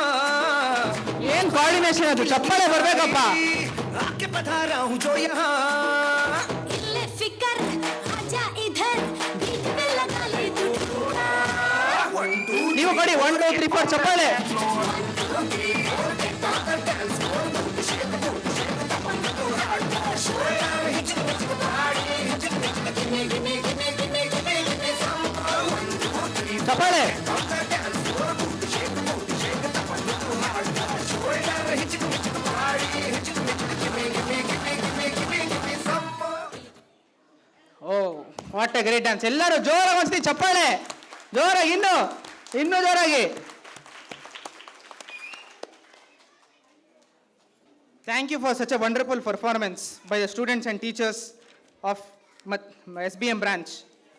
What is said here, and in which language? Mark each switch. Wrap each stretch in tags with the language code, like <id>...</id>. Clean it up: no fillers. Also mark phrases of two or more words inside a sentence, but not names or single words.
<kn>ಏನ್ ಕೋಆರ್ಡಿನೇಷನ್ ಅದು. ಚಪ್ಪಾಳೆ ಬರ್ಬೇಕಪ್ಪ.</kn> <hi>आके बता रहा हूँ जो यहाँ</hi> <kn>ನೀವು ಕೊಡಿ 1 2 3 4 ಚಪ್ಪಾಳೆ. ಚಪ್ಪಾಳೆ.</kn> <en>Oh what a great dance.</en> <kn>ಎಲ್ಲರೂ ಜೋರಾಗಿ ಒಂದ್ಸತಿ ಚಪ್ಪಾಳೆ. ಜೋರಾಗಿ ಇನ್ನೂ ಜೋರಾಗಿ.</kn> <en>Thank you for such a wonderful performance by the students and teachers of SBM branch.</en>